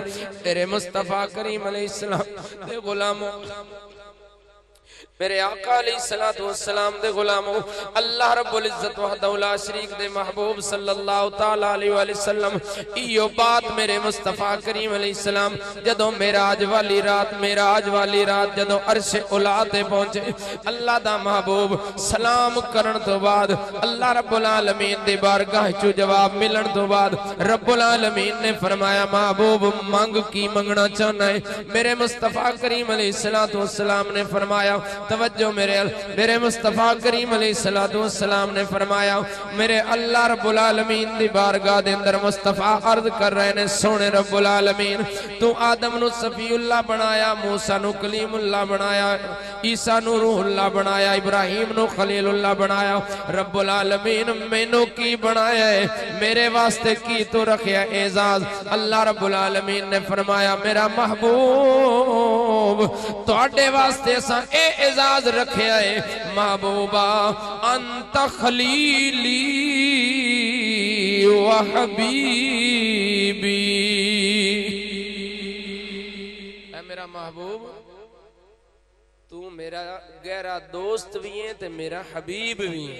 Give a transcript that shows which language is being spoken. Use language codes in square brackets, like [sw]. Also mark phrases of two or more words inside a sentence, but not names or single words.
[pa] ਤੇਰੇ ਮੁਸਤਫ਼ਾ ਕਰੀਮ ਅਲੈਹਿੱਸਲਾਮ ਦੇ ਗ਼ੁਲਾਮੋਂ, ਮੇਰੇ ਆਕਾ [ar] عليه الصلاة والسلام [pa] ਦੇ ਗ਼ੁਲਾਮੋਂ, [ar] الله رب العزة وحده لا شريك [pa] ਦੇ ਮਹਿਬੂਬ [ar] صلى الله تعالى عليه وسلم [pa] ਇਓ ਬਾਤ ਮੇਰੇ ਮੁਸਤਫ਼ਾ ਕਰੀਮ ਅਲੈਹਿੱਸਲਾਮ ਜਦੋਂ ਮੇਅਰਾਜ ਵਾਲੀ ਰਾਤ ਜਦੋਂ [ar] عرش العلى [pa] ਤੇ ਪਹੁੰਚੇ, ਅੱਲਾਹ ਦਾ ਮਹਿਬੂਬ ਸਲਾਮ ਕਰਨ ਤੋ ਬਾਅਦ ਅੱਲਾਹ ਰੱਬੁਲ ਆਲਮੀਨ ਦੀ ਬਾਰਗਾਹ ਚੋ ਜਵਾਬ ਮਿਲਣ ਤੋ ਬਾਅਦ ਰੱਬੁਲ ਆਲਮੀਨ ਨੇ ਫ਼ਰਮਾਇਆ, ਮਹਿਬੂਬ ਮੰਗ ਕੀ ਮੰਗਣਾ ਚਾਹਣਾ ਹੈ? ਮੇਰੇ ਮੁਸਤਫ਼ਾ ਕਰੀਮ [ar] عليه الصلاة والسلام [pa] ਨੇ ਫ਼ਰਮਾਇਆ, ਤਵੱਜੋ ਮੇਰੇ ਮੁਸਤਫ਼ਾ ਕਰੀਮ [ar] عليه الصلاة والسلام [pa] ਨੇ ਫ਼ਰਮਾਇਆ, ਮੇਰੇ ਅੱਲਾਹ ਰੱਬੁਲ ਆਲਮੀਨ ਦੀ ਬਾਰਗਾਹ ਦੇ ਅੰਦਰ ਮੁਸਤਫ਼ਾ ਅਰਜ਼ ਕਰ ਰਹੇ ਨੇ, ਸੋਹਣੇ ਰੱਬੁਲ ਆਲਮੀਨ ਤੂ ਆਦਮ ਨੂੰ ਸਫ਼ੀਉੱਲਾਹ ਬਣਾਇਆ, ਮੂਸਾ ਨੂੰ ਕਲੀਮੁੱਲਾਹ ਬਣਾਇਆ, ਈਸਾ ਨੂੰ ਰੂਹੁੱਲਾਹ ਬਣਾਇਆ, ਇਬਰਾਹੀਮ ਨੂੰ ਖ਼ਲੀਲੁੱਲਾਹ ਬਣਾਇਆ, ਰੱਬੁਲ ਆਲਮੀਨ ਮੈਨੂੰ ਕੀ ਬਣਾਇਆ ਹੈ? ਮੇਰੇ ਵਾਸਤੇ ਕੀ ਤੋ ਰੱਖਿਆ ਐਜ਼ਾਜ਼? ਅੱਲਾਹ ਰੱਬੁਲ ਆਲਮੀਨ ਨੇ ਫ਼ਰਮਾਇਆ, ਮੇਰਾ ਮਹਿਬੂਬ ਤੁਹਾਡੇ ਵਾਸਤੇ ਅਸਾਂ ਏ ਐਜ਼ਾਜ਼ ਰੱਖਿਆ ਹੈ ਮਹਿਬੂਬਾ [ar] أنت خليلي وحبيبي. [pa] ਐ ਮੇਰਾ ਮਹਿਬੂਬ ਤੂ ਮੇਰਾ ਗਹਿਰਾ ਦੋਸਤ ਭੀ ਹੈ ਤੇ ਮੇਰਾ ਹਬੀਬ ਭੀ ਹੈ।